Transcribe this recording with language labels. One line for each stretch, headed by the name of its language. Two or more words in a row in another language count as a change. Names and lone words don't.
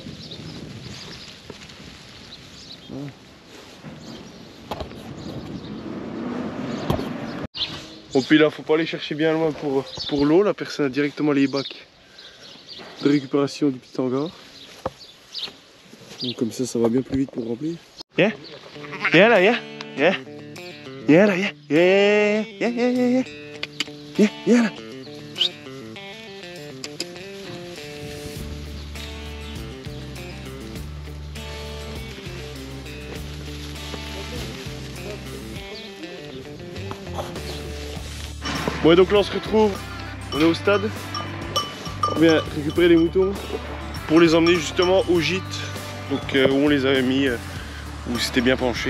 French: Voilà. Bon, puis là, faut pas aller chercher bien loin pour l'eau. La personne a directement les bacs de récupération du petit hangar. Donc comme ça va bien plus vite pour remplir. Yeah, yeah là, yeah, yeah, yeah là, yeah, yeah, yeah, yeah, yeah, yeah, yeah là. Bon, et donc là on se retrouve, on est au stade, on vient récupérer les moutons pour les emmener justement au gîte, donc où on les avait mis, où c'était bien penché.